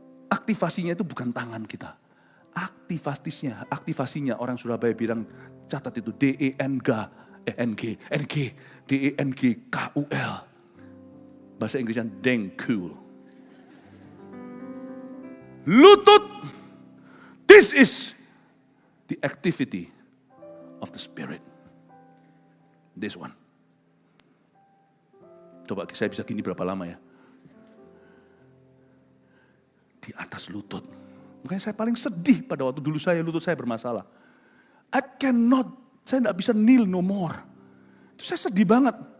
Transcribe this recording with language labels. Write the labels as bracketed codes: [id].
[id] Aktivasinya itu bukan tangan kita. Aktivasinya orang Surabaya bilang, catat itu D-E-N-G-K-U-L. Bahasa Inggrisnya Dengkul. Lutut. [en] This is the activity of the Spirit. This one. [id] Coba saya bisa gini berapa lama ya? Di atas lutut. Makanya saya paling sedih pada waktu dulu lutut saya bermasalah. Saya tidak bisa [en] kneel no more. [id] Itu saya sedih banget.